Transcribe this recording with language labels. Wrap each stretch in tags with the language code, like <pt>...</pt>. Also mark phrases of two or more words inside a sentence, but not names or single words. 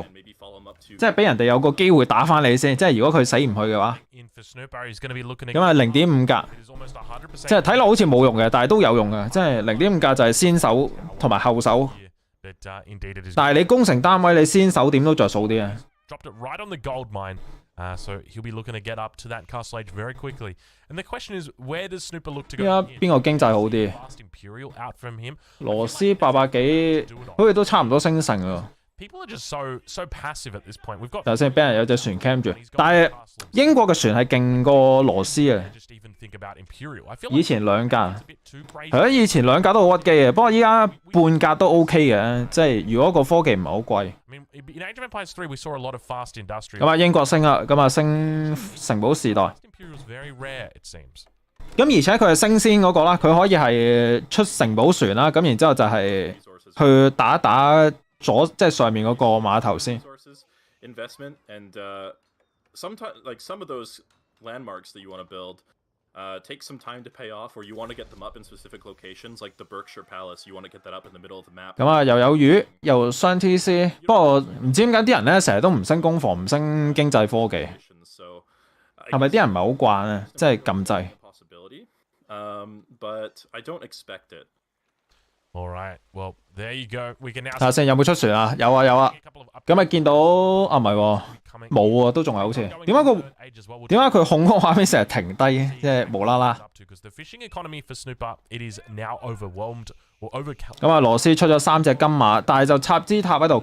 <yue>即係俾人哋有個機會打翻你先，即係如果佢死唔去嘅話，咁啊0.5格，即係睇落好似冇用嘅，但係都有用嘅，即係0.5格就係先手同埋後手，但係你攻城單位你先手點都着數啲啊。</yue> <en>So he'll be looking to get up to that castle age very quickly. And the question is, where does Snooper look to go?</en> <yue>依家邊個經濟好啲？羅斯800幾，好似都差唔多升城啊。</yue> <en>People are just so passive at this point. We've got</en> <yue>頭先俾人有隻船 cam 住，但係英國嘅船係勁過羅斯啊。以前2格，係咯，以前2格都好屈機嘅，不過依家半格都 OK 嘅，即係如果個科技唔係好貴。咁啊，英國升啦，咁啊升城堡時代。咁而且佢係升先嗰個啦，佢可以係出城堡船啦，咁然之後就係去打。即係上面嗰個碼頭先。</yue> <en>Investment and sometimes like some of those landmarks that you want to build, take some time to pay off, or you want to get them up in specific locations, like the Berkshire Palace. You want to get that up in the middle of the map.</en> <yue>咁啊，又有魚，又雙 TC， 不過唔知點解啲人咧成日都唔升攻防，唔升經濟科技，係咪啲人唔係好慣啊？即係撳掣。</yue> <en>But I don't expect it. All right. Well, there you go. We can now.</en> <yue>睇下先有冇出船啊？有啊有啊。咁啊見到啊唔係喎，冇喎，都仲係好似。點解佢控嗰個畫面成日停低，即係無啦啦？咁啊，羅斯出咗3隻金馬，但係就插支塔喺度。</yue>